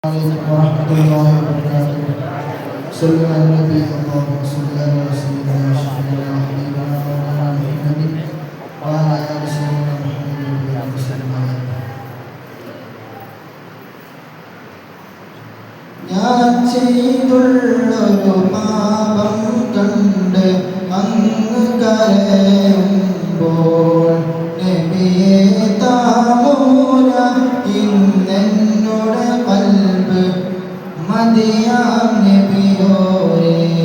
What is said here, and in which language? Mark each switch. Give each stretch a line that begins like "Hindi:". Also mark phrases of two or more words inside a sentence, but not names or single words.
Arabic: عليكم ورحمة الله وبركاته. صلوا على النبي اللهم صل على سيدنا وشفيعنا وحبيبنا مولانا محمد وعلى آل سيدنا محمد وسلم.
Malayalam: ഞാൻ ചെയ്തുള്ളൊരു പാപം കണ്ട് അങ്ങ് കരയുമ്പോൾ നബിയെ താമൂല ഇന്നെന്നോട് കൽബ് മദിയാം നബിയോരേ.